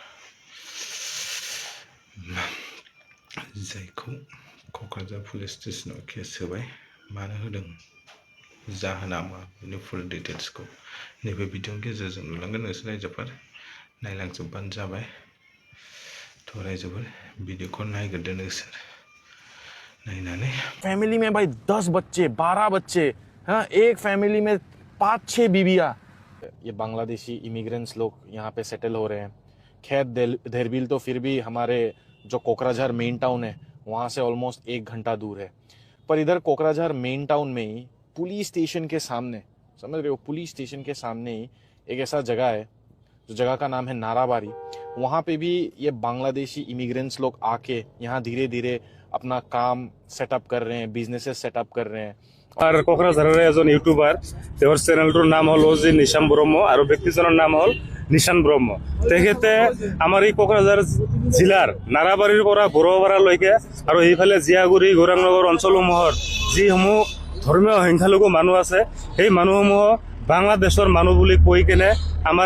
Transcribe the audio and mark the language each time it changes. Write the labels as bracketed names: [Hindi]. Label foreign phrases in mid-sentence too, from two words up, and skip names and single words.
[Bodo] जायखौ क'क्राझार [English] police station [Bodo] केस होबाय मानो होदों जाहोना मा बेनि [English] full details [Bodo] नैबे भिडिअनि गेजेरजों नुलांगोन नोंसोर रायजोफोर नायलांजोबबानो जाबाय तो रायजोफोर भिडिअखौ नायग्रोदो नोंसोर नायनानै [Hindi] फैमिली में भाई 10 बच्चे 12 बच्चे हाँ एक फैमिली में 5-6 बीबियां ये [English] Bangladeshi immigrants [Hindi] लोग यहाँ पे सेटल हो रहे हैं खैर धेरबिल तो फिर भी हमारे जो कोकराझार [English] main town [Hindi] है वहाँ से ऑलमोस्ट 1 घंटा दूर है पर इधर कोकराझार मेन टाउन में ही [English] police station [Hindi] के सामने समझ रहे हो [English] police station [Hindi] के सामने ही एक ऐसा जगह है जो जगह का नाम है नाराबारी वहाँ पे भी ये [English] Bangladeshi immigrants [Hindi] लोग आके यहाँ धीरे धीरे अपना काम सेटअप कर रहे हैं [English] businesses setup [Hindi] कर रहे हैं [Assamese] আর কোকৰাঝাৰৰ এজন ইউটিউবাৰ তেওঁৰ চেনেলটোৰ নাম হ'ল অজি নিশান ব্ৰহ্ম আৰু ব্যক্তিজনৰ নাম হ'ল নিশান ব্ৰহ্ম তেখেতে আমাৰ এই কোকৰাঝাৰ জিলাৰ নাৰাবাৰীৰ পৰা বড়োপাৰালৈকে আৰু এইফালে জিয়াগুৰি গৌৰাংনগৰ অঞ্চলসমূহৰ যিসমূহ ধৰ্মীয় সংখ্যালঘু মানুহ আছে সেই মানুহসমূহ বাংলাদেশৰ মানুহ বুলি কৈ কেনে আমাৰ